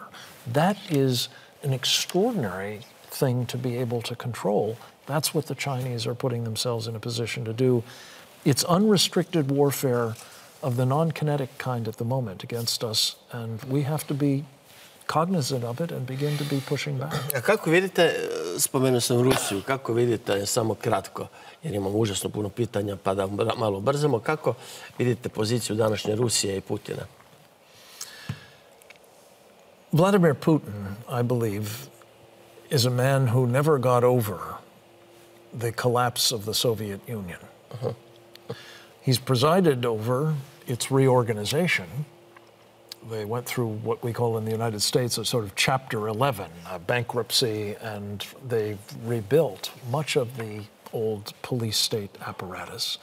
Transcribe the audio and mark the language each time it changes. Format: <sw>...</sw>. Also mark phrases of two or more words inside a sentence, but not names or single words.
<en>That is an extraordinary thing to be able to control. That's what the Chinese are putting themselves in a position to do. It's unrestricted warfare of the non-kinetic kind at the moment against us, and we have to be cognizant of it and begin to be pushing back.</en> <sr>A kako vidite, spomenuo sam Rusiju, kako vidite, samo kratko, jer imamo užasno puno pitanja, pa da malo brzamo, kako vidite poziciju današnje Rusije i Putina?</sr> <en>Vladimir Putin, I believe, is a man who never got over the collapse of the Soviet Union. He's presided over its reorganization. They went through what we call in the United States a sort of Chapter 11, a bankruptcy, and they've rebuilt much of the old police state apparatus.</en>